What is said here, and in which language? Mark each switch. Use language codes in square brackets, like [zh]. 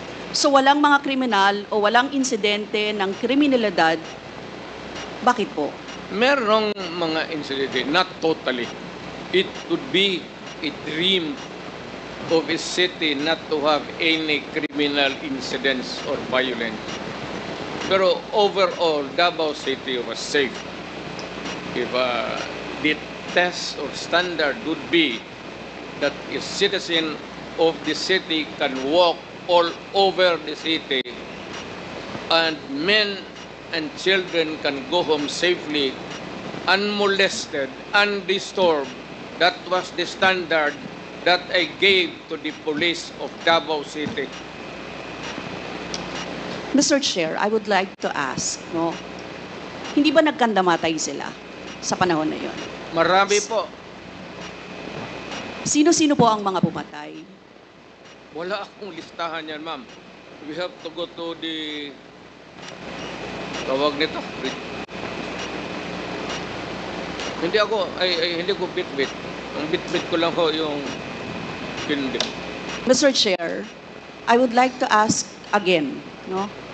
[tl] So walang mga kriminal o walang insidente ng kriminalidad, bakit po? Merong mga insidente, [en] not totally. It would be a dream of a city not to have any criminal incidents or violence. [tl] Pero [en] overall, Davao City was safe. If the test or standard would be that a citizen of the city can walk all over the city and men and children can go home safely, unmolested, undisturbed, that was the standard that I gave to the police of Davao City. Mr. Chair, I would like to ask, no? [tl] Hindi ba nagkandamatay sila sa panahon na yon? Marami po. Sino-sino po ang mga pumatay? Wala akong listahan yan, ma'am. [en] We have to go to the [tl] tawag nito. Hindi ko bit-bit. Ang bit-bit ko lang ko yung pinbit. [en] Mr. Chair, I would like to ask again, no?